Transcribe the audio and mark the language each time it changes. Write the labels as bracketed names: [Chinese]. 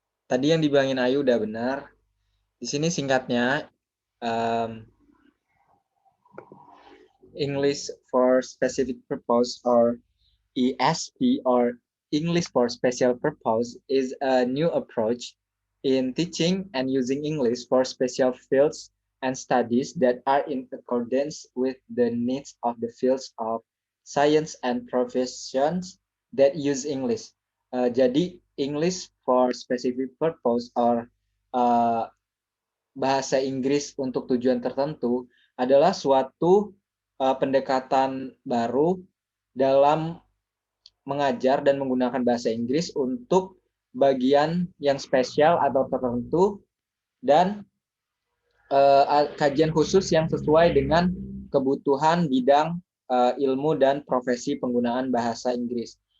[Indonesian] Tadi yang dibilangin Ayu udah benar. [English] Di sini singkatnya English for specific purpose or ESP or English for special purpose is a new approach in teaching and using English for special fields and studies that are in accordance with the needs of the fields of science and professions that use English. [Indonesian] Jadi English for specific purpose or bahasa Inggris untuk tujuan tertentu adalah suatu pendekatan baru dalam mengajar dan menggunakan bahasa Inggris untuk bagian yang spesial atau tertentu dan kajian khusus yang sesuai dengan kebutuhan bidang ilmu dan profesi penggunaan bahasa Inggris.